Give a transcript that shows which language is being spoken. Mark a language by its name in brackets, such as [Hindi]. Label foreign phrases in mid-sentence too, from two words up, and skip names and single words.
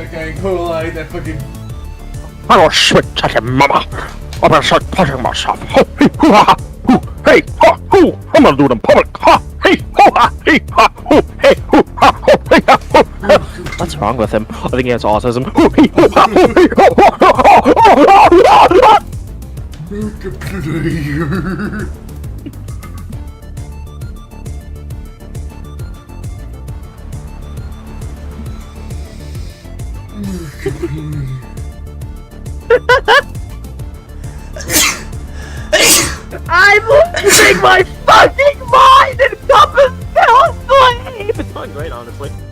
[English] I ain't gonna lie, that fucking. I don't shit touching mama. I'm gonna start touching myself. Ho, hey, hoo, ha, hoo, hey, ha, hoo. I'm gonna do it in public. Ha, hey, hoo, ha, hey, ha, hoo, hey, hoo, ha, hoo, hey, ha, hoo. What's wrong with him? I think he has autism. Hoo, hey, hoo, ha, hoo, hey, ho, ho, ho, ho, ho, ho, ho. Multiplayer. I'm losing my fucking mind and cup of self-blame! It's going great, honestly.